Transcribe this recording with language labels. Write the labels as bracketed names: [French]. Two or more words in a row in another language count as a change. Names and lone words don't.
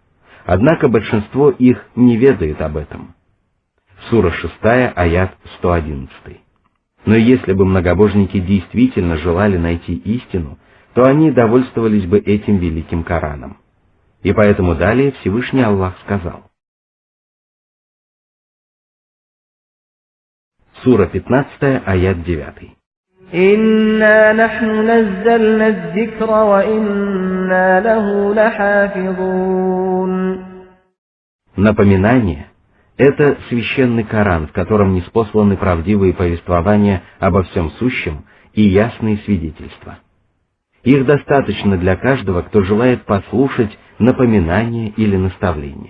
[Russian] Однако большинство их не ведает об этом». Сура 6, аят 111. Но если бы многобожники действительно желали найти истину, то они довольствовались бы этим великим Кораном. И поэтому далее Всевышний Аллах сказал. Сура 15, аят 9. [Arabic] «إنا نحن نزلنا الذكر وإنا له لحافظون». [Russian] Напоминание — это священный Коран, в котором ниспосланы правдивые повествования обо всем сущем и ясные свидетельства. Их достаточно для каждого, кто желает послушать напоминание или наставление.